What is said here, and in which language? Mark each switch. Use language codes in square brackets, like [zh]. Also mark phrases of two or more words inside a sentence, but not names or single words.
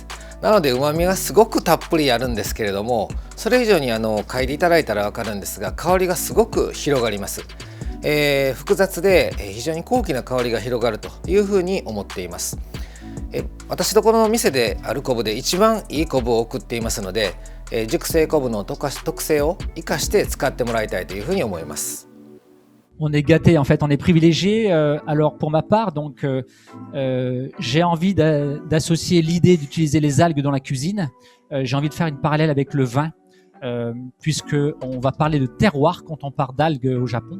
[ja] なので旨味がすごくたっぷりあるんですけれども、それ以上に嗅いでいただいたら分かるんですが、香りがすごく広がります。複雑で非常に高貴な香りが広がるというふうに思っています。私どころの店である昆布で一番いい昆布を送っていますので、熟成昆布の特性を生かして使ってもらいたいというふうに思います。 [fr] On est gâté, en fait, on est privilégié. Alors pour ma part, donc, j'ai envie d'associer l'idée d'utiliser les algues dans la cuisine. J'ai envie de faire une parallèle avec le vin, puisque on va parler de terroir quand on parle d'algues au Japon.